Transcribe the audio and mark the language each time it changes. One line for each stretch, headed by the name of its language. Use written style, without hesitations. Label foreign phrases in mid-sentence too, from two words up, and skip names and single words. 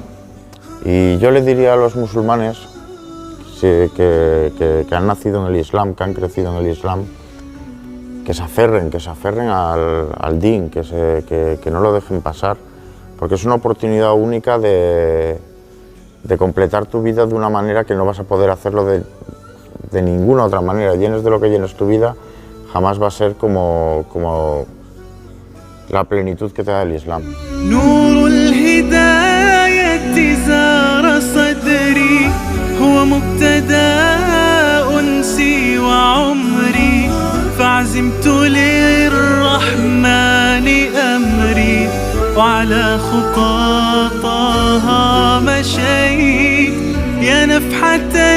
Spanish: Y yo le diría a los musulmanes que han nacido en el Islam, que han crecido en el Islam, que se aferren al din, que no lo dejen pasar, porque es una oportunidad única de completar tu vida de una manera que no vas a poder hacerlo de ninguna otra manera. Llenes de lo que llenes tu vida, jamás va a ser como la plenitud que te da el Islam.
Arabic: فعزمت للرحمن أمري وعلى خطاطها مشيت يا نفحة